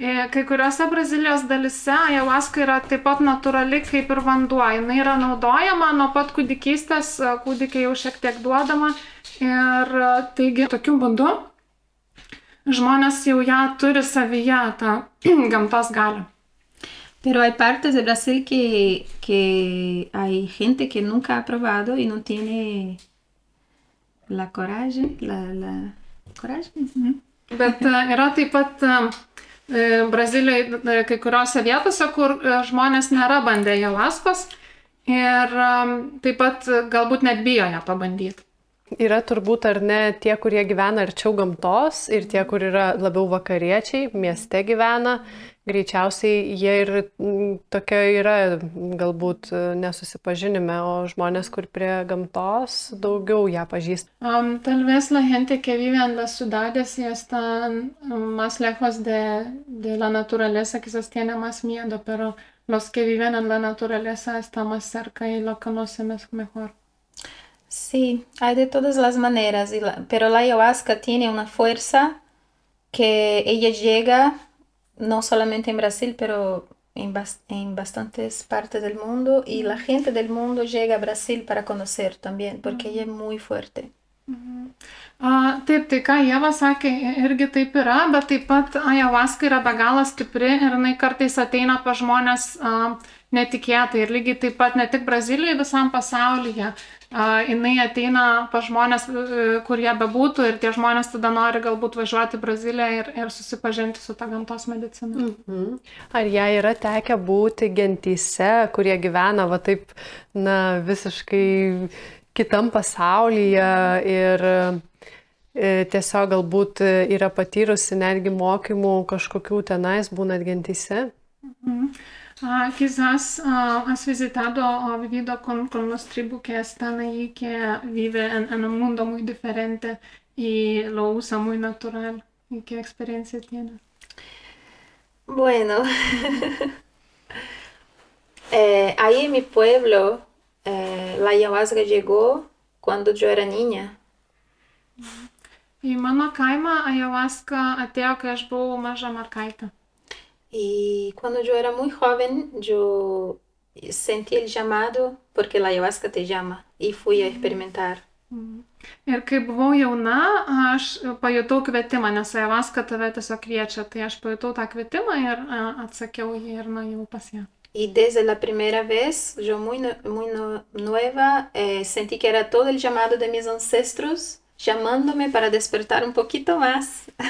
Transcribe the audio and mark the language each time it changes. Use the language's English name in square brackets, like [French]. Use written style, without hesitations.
[Lithuanian] Kai kuriuose Brazilijos dalyse ayahuasca yra taip pat natūrali kaip ir vanduo. Jis yra naudojama nuo pat kūdikystės, kūdikiai jau šiek tiek duodama. Ir taigi tokiu būdu žmonės jau ją turi savyje, tą gamtos galią. [Spanish] Pero hay partes de Brasil que hay gente que nunca ha probado y no tiene la coraje, la coraje. [Lithuanian] Bet yra taip pat Brazilijoje kai kuriuose vietose, kur žmonės nėra bandę ayahuaskos ir taip pat galbūt net bijo ją pabandyti. Yra turbūt ar ne tie, kurie gyvena arčiau gamtos ir tie, kur yra labiau vakariečiai, mieste gyvena, greičiausiai jie ir tokia yra galbūt nesusipažinime, o žmonės, kur prie gamtos, daugiau ją pažįsta. [Spanish] Tal vez la gente que vive en las ciudades y están más lejos de la naturaleza quizás tiene más miedo, pero los que viven en la naturaleza están más cerca y lo conocen mejor. Sí, hay de todas las maneras, pero la ayahuasca tiene una fuerza que ella llega no solamente en Brasil, pero en bastantes partes del mundo, y la gente del mundo llega a Brasil para conocer también, porque ella es muy fuerte. [Lithuanian] Taip, tai ką Ieva sakė, irgi taip yra, bet taip pat ayahuasca yra be galo stipri ir jinai kartais ateina pas žmonės netikėtai ir lygiai taip pat ne tik Brazilijoje, visam pasaulyje. Jinai ateina pas žmonės, kur jie bebūtų ir tie žmonės tada nori galbūt važiuoti į Braziliją ir susipažinti su ta gamtos medicina. Ar jai yra tekę būti gentyse, kurie gyvena va taip, visiškai kitam pasaulyje ir tiesiog galbūt yra patyrusi netgi mokymų kažkokių tenais būnant gentyse. [Spanish] Quizás has visitado o vivido con los tribus que están ahí, que viven en un mundo muy diferente y lo usa muy natural. ¿Y qué experiencia tienes? Bueno, ahí en mi pueblo, la ayahuasca llegó cuando yo era niña. [Lithuanian] Į mano kaimą ayahuasca atėjo, kai aš buvau maža mergaitė. [Spanish] Y cuando yo era muy joven, yo sentí el llamado porque la ayahuasca te llama y fui a experimentar. [Lithuanian] Ir kai buvau jauna, aš pajutau kvietimą, nes ayahuasca tave tiesiog kviečia. Tai aš pajutau tą kvietimą ir atsakiau jį ir nuėjau pas ją. [Spanish] Y desde la primera vez, yo muy nueva, sentí que era todo el llamado de mis ancestros llamándome para despertar un poquito más.